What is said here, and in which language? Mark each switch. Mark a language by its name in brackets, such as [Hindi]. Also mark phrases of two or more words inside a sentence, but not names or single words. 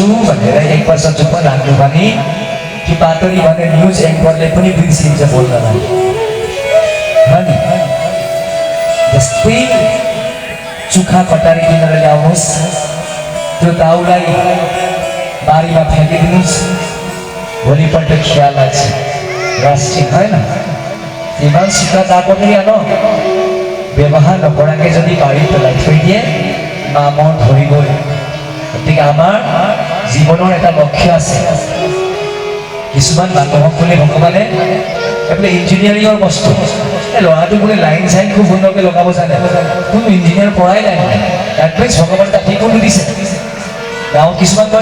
[Nepali] भनेर एक वर्ष चुप लाग्नु भने कि पातरी भने [English] news anchorले [Nepali] पनि बिर्सिन्छ बोल्नलाई अनि जस्तै चुखा कटारी किनेर ल्याउनुहोस् त्यो दाउलाई बारीमा फ्याँकिदिनुहोस् भोलिपल्ट खिया लाग्छ रस ठिक होइन इमान सिक्न गएको पनि [Assamese] हेर्नु ব্যৱহাৰ নকৰাকৈ যদি বাৰীত পেলাই থৈ দিয়ে মামৰ ধৰি গ'ল গতিকে আমাৰ জীৱনৰ এটা লক্ষ্য আছে কিছুমান মানুহক বোলে ভগৱানে এইবোলে ইঞ্জিনিয়াৰিঙৰ বস্তু এই ল'ৰাটো বোলে লাইন চাইন খুব সুন্দৰকৈ লগাব জানে কোনো ইঞ্জিনিয়াৰ পঢ়াই নাই এটলিষ্ট ভগৱানে তাক শিকনি দিছে গাঁৱত কিছুমান কয়